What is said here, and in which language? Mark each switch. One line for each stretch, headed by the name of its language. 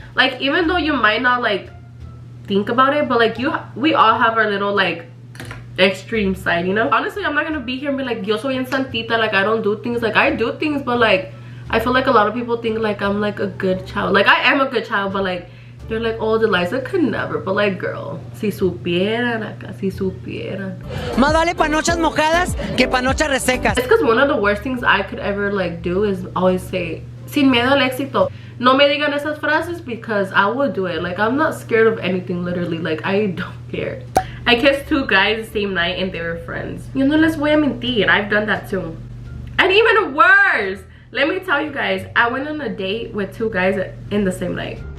English: Like, even though you might not like think about it, but like we all have our little like extreme side, you know? Honestly, I'm not gonna be here and be like,
Spanish: yo soy en santita,
English: like I don't do things. Like, I do things, but like I feel like a lot of people think like I'm like a good child. Like, I am a good child, but like they're like, oh, Delayza could never. But like, girl,
Spanish: si supieran acá, si supieran. Más vale panochas mojadas que panochas resecas.
English: It's because one of the worst things I could ever like do is always say,
Spanish: sin miedo al éxito. No me digan esas frases,
English: because I will do it. Like, I'm not scared of anything, literally. Like, I don't care. I kissed 2 guys the same night and they were friends. You know,
Spanish: les voy a mentir.
English: I've done that too. And even worse, let me tell you guys, I went on a date with 2 guys in the same night.